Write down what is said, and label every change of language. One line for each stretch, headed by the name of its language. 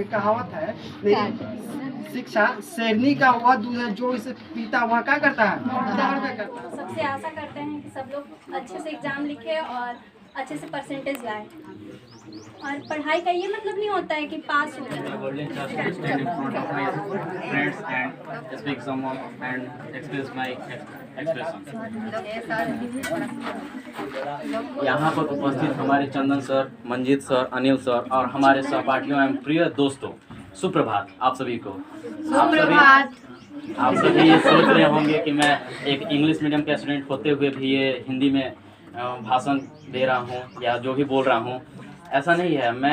Hindi: एक कहावत है, नहीं, शिक्षा शेरनी का वह दूध है जो इसे पीता हुआ क्या करता है, दौड़ करता है। सबसे आशा करते हैं कि सब लोग अच्छे से एग्जाम लिखे और अच्छे से परसेंटेज लाए। और पढ़ाई का ये मतलब नहीं होता है कि पास हो जाए।
English: golden chance to stand in front of my friends and speak someone and express my expression.
Hindi: यहाँ पर उपस्थित हमारे चंदन sir, Manjeet sir, Anil sir और हमारे सहपाठियों एवं प्रिय दोस्तों, सुप्रभात आप सभी को। आप सभी ये सोच रहे होंगे कि मैं एक इंग्लिश मीडियम के स्टूडेंट होते हुए भी ये हिंदी में भाषण दे रहा हूँ या जो भी बोल रहा हूँ, ऐसा नहीं है।